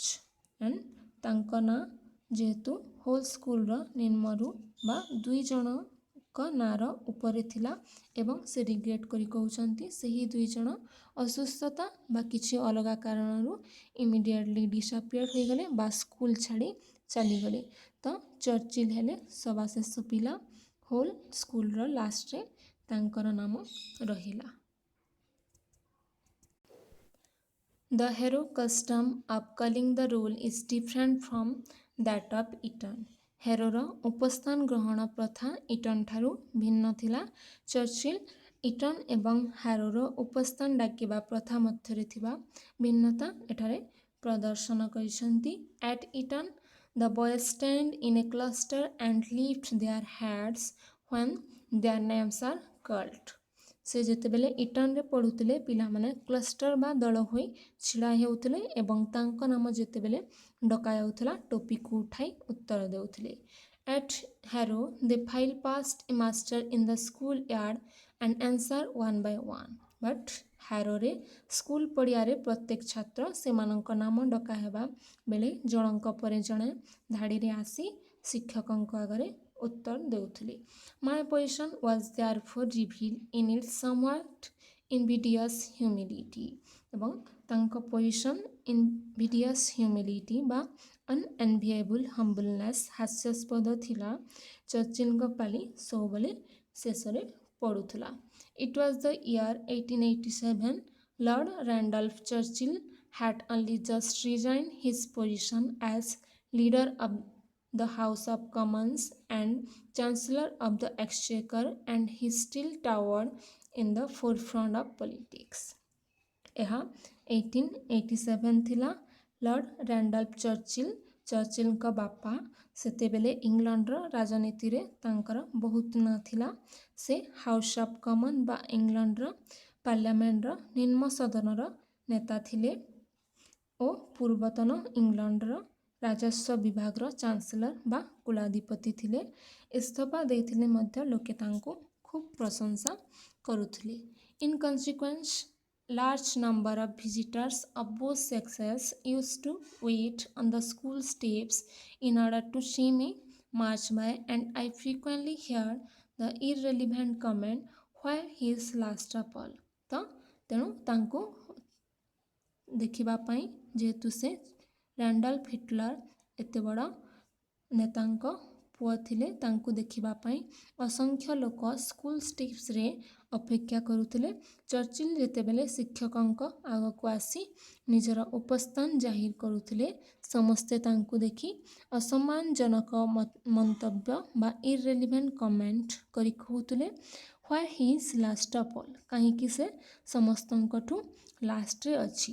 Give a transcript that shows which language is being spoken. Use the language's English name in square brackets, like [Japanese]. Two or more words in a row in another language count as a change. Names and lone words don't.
[Odia] And ତାଙ୍କ ନାଁ ଯେହେତୁ ହୋଲ୍ ସ୍କୁଲର ନିମ୍ନରୁ ବା 2 ଜଣଙ୍କ ନାଁର ଉପରେ ଥିଲା ଏବଂ ସେ ରିଗ୍ରେଟ୍ କରି କହୁଛନ୍ତି ସେହି 2 ଜଣ ଅସୁସ୍ଥତା ବା କିଛି ଅଲଗା କାରଣରୁ [English] immediately disappear [Odia] ହୋଇଗଲେ ବା ସ୍କୁଲ ଛାଡ଼ି ଚାଲିଗଲେ. ତ ଚର୍ଚିଲ୍ ହେଲେ ସବାଶେଷ ପିଲା. ହୋଲ୍ ସ୍କୁଲର ଲାଷ୍ଟରେ ତାଙ୍କର ନାମ ରହିଲା. [English] The Harrow custom of calling the roll is different from that of Eton. [Odia] ହେରୋର ଉପସ୍ଥାନ ଗ୍ରହଣ ପ୍ରଥା ଇଟନ୍ ଠାରୁ ଭିନ୍ନ ଥିଲା. ଚର୍ଚିଲ୍ ଇଟନ୍ ଏବଂ ହାରୋର ଉପସ୍ଥାନ ଡାକିବା ପ୍ରଥା ମଧ୍ୟରେ ଥିବା ଭିନ୍ନତା ଏଠାରେ ପ୍ରଦର୍ଶନ କରିଛନ୍ତି. [English] At Eton, the boys stand in a cluster and lift their heads when their names are called. [Odia] ସେ ଯେତେବେଳେ ଇଟନ୍ରେ ପଢ଼ୁଥିଲେ ପିଲାମାନେ କ୍ଲଷ୍ଟର ବା ଦଳ ହୋଇ ଛିଡ଼ା ହେଉଥିଲେ ଏବଂ ତାଙ୍କ ନାମ ଯେତେବେଳେ ଡକାଯାଉଥିଲା ଟୋପିକୁ ଉଠାଇ ଉତ୍ତର ଦେଉଥିଲେ. [English] At Harrow, they file past a master in the school yard and answer one by one. [Odia] But ହାରୋରେ ସ୍କୁଲ ପଡ଼ିଆରେ ପ୍ରତ୍ୟେକ ଛାତ୍ର ସେମାନଙ୍କ ନାମ ଡକା ହେବା ବେଳେ ଜଣଙ୍କ ପରେ ଜଣେ ଧାଡ଼ିରେ ଆସି ଶିକ୍ଷକଙ୍କ ଆଗରେ ଉତ୍ତର ଦେଉଥିଲେ. [English] My position was therefore revealed in its somewhat invidious humility. [Odia] ଏବଂ ତାଙ୍କ ପୋଜିସନ୍ [English] invidious humility [Odia] ବା [English] unenviable humbleness [Odia] ହାସ୍ୟାସ୍ପଦ ଥିଲା. ଚର୍ଚିଲଙ୍କ ପାଳି ସବୁବେଳେ ଶେଷରେ ପଡ଼ୁଥିଲା. [English] It was the year 1887. Lord Randolph Churchill had only just resigned his position as leader of the House of Commons and Chancellor of the Exchequer, and he still towered in the forefront of politics. [Odia] ଏହା 1887 ଥିଲା. ଲର୍ଡ଼ ରାଣ୍ଡଲ୍ଫ ଚର୍ଚିଲଙ୍କ ବାପା ସେତେବେଳେ ଇଂଲଣ୍ଡର ରାଜନୀତିରେ ତାଙ୍କର ବହୁତ ନାଁ ଥିଲା. ସେ ହାଉସ୍ ଅଫ୍ କମନ୍ ବା ଇଂଲଣ୍ଡର ପାର୍ଲାମେଣ୍ଟର ନିମ୍ନ ସଦନର ନେତା ଥିଲେ ଓ ପୂର୍ବତନ ଇଂଲଣ୍ଡର ରାଜସ୍ୱ ବିଭାଗର ଚାନ୍ସେଲର ବା କୁଳାଧିପତି ଥିଲେ. ଇସ୍ତଫା ଦେଇଥିଲେ ମଧ୍ୟ ଲୋକେ ତାଙ୍କୁ ଖୁବ୍ ପ୍ରଶଂସା କରୁଥିଲେ. [English] In consequence, large number of visitors of both sexes used to wait on the school steps in order to see me march by, and I frequently heard the irrelevant comment, where he is last of all। [Odia] ତ ତେଣୁ ତାଙ୍କୁ ଦେଖିବା ପାଇଁ ଯେହେତୁ ସେ ରାଣ୍ଡଲ୍ଫ ହିଟଲର ଏତେ ବଡ଼ ନେତାଙ୍କ ପୁଅ ଥିଲେ ତାଙ୍କୁ ଦେଖିବା ପାଇଁ ଅସଂଖ୍ୟ ଲୋକ ସ୍କୁଲ ଷ୍ଟ୍ରିଟ୍ସରେ ଅପେକ୍ଷା କରୁଥିଲେ। ଚର୍ଚ୍ଚିଲ୍ ଯେତେବେଳେ ଶିକ୍ଷକଙ୍କ ଆଗକୁ ଆସି ନିଜର ଉପସ୍ଥାନ ଜାହିର କରୁଥିଲେ ସମସ୍ତେ ତାଙ୍କୁ ଦେଖି ଅସମ୍ମାନଜନକ ମନ୍ତବ୍ୟ ବା [English] irrelevant comment [Odia] କରି କହୁଥିଲେ [English] why he is last of all, [Odia] କାହିଁକି ସେ ସମସ୍ତଙ୍କଠୁ ଲାଷ୍ଟରେ ଅଛି।